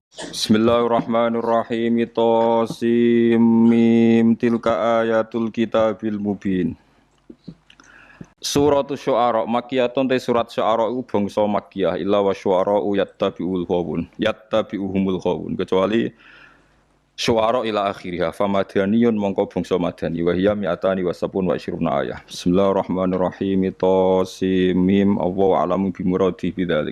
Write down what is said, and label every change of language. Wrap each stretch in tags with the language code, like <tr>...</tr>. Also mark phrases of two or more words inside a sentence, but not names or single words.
<ar>Bismillahirrahmanirrahim. طسم تلك آيات الكتاب المبين. سورة الشعراء مكية</ar> <jv>te surat Syu'ara iku bangsa Makkiyah</jv> <ar>إلا والشعراء يتبع الغاوون يتبعهم الغاوون</ar> <jv>kecuali Syu'ara</jv> <ar>إلى آخرها فمدني</ar> <jv>mongko bangsa madani</jv> <ar>وهي مائتان وسبع وعشرون آية. Bismillahirrahmanirrahim. طسم الله أعلم بمراده بذلك.</ar>